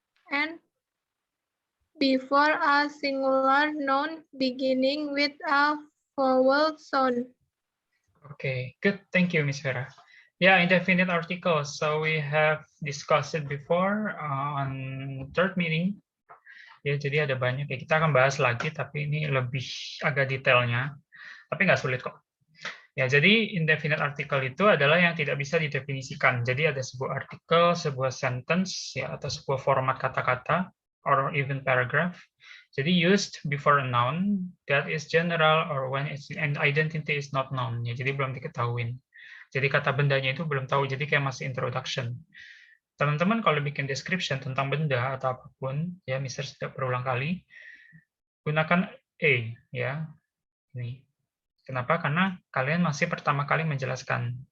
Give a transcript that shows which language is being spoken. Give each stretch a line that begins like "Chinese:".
English: And before a singular noun beginning with a vowel sound. Okay, good. Thank you, Miss Vera. Yeah, indefinite articles. So we have discussed it before on third meeting.
Indonesian: Ya, jadi ada banyak ya. Kita akan bahas lagi, tapi ini lebih agak detailnya. Tapi nggak sulit kok. Ya, jadi indefinite article itu adalah yang tidak bisa didefinisikan. Jadi ada sebuah artikel, sebuah sentence, ya, atau sebuah format kata-kata,
English: or even paragraph. Jadi used before a noun that is general or when its identity is not known.
Indonesian: Ya, jadi belum diketahui. Jadi kata bendanya itu belum tahu. Jadi kayak masih introduction. Teman-teman kalau bikin description tentang benda atau apapun, ya, Mister sudah berulang kali, gunakan a, ya, ini. Kenapa? Karena kalian masih pertama kali menjelaskan.